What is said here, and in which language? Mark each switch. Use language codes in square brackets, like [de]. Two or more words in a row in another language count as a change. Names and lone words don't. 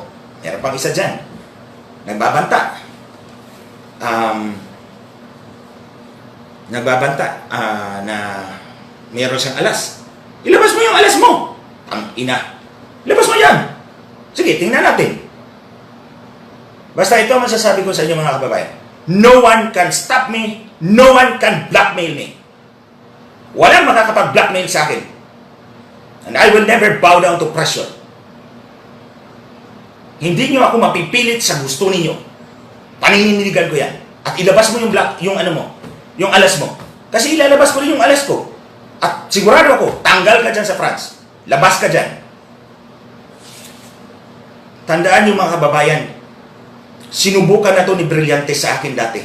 [tl] Meron pang isa dyan. Nagbabanta. Na meron siyang alas. Ilabas mo yung alas mo! Ang ina. Ilabas mo yan! Sige, tingnan natin. Basta ito ang masasabi ko sa inyo mga kababayan. [en] No one can stop me. No one can blackmail me. [tl] Walang makakapag-blackmail sa akin. [en] And I will never bow down to pressure. [tl] Hindi nyo ako mapipilit sa gusto ninyo. Panininigan ko yan. At ilabas mo yung ano mo, yung alas mo. Kasi ilalabas ko rin yung alas ko. At sigurado ako, tanggal ka dyan sa France. Labas ka dyan. Tandaan nyo mga kababayan, sinubukan na to ni Brillantes sa akin dati.